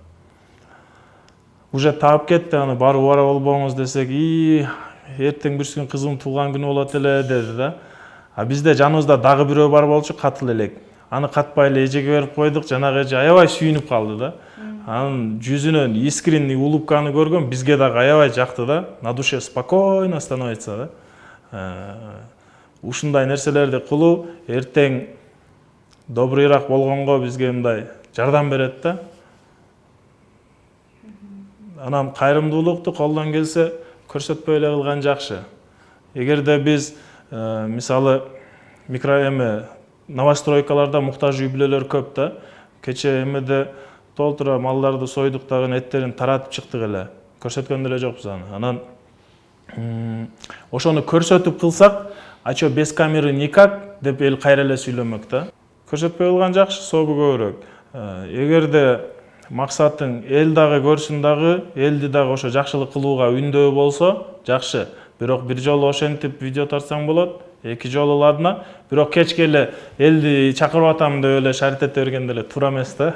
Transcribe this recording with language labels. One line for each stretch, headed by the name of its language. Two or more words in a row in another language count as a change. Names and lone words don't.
Kyrgyz: Уже таап кетти, аны барып бара болбоңуз десек, эртең бирсүн кызым туулган күнү болот эле деди да. А бизде жаныбызда дагы бирөө бар болчу, катыл элек. Аны катпай эле эжеге берип койдук, жанагы эже аябай сүйүнүп калды да. Анын жүзүнөн
Russian: искренний улыбканы
Kyrgyz: көргөн бизге дагы аябай жакты да.
Russian: На душе спокойно становится да.
Kyrgyz: Ушундай нерселерди кылуу эртең добрыйраак болгонго бизге мындай жардам берет да. Анан кайрымдуулукту колдон келсе көрсөтпөй эле кылган жакшы. Эгерде биз мисалы новостройкаларда муктаж үй бүлөлөр көп да. Кече эмеде толтура малдарды сойдук дагы эттерин таратып чыктык эле. Көрсөткөн деле жокпуз аны. Анан ошону көрсөтүп кылсак,
Russian: а чё без камеры никак
Kyrgyz: деп эл кайра эле сүйлөмөк да. Көрсөтпөй кылган жакшы, сообу көбүрөөк. Эгерде максатың эл дагы көрсүн дагы, элди дагы ошо жакшылык кылууга үндөө болсо, жакшы. Бирок бир жолу ошентип видео тартсаң болот, 2 жолу ладна. Бирок кечке эле элди чакырып атам деп эле шарт эте берген деле туура эмес да.